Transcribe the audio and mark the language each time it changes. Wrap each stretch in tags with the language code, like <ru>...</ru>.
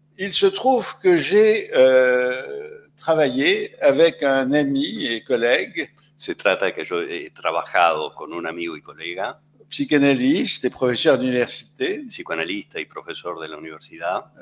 <fr>il se trouve que j'ai travaillé avec un ami et collègue,</fr> <es>se trata de que yo he trabajado con un amigo y colega,</es> <fr>psychanalyste et professeur d'université,</fr> <es>psicoanalista y profesor de la universidad,</es>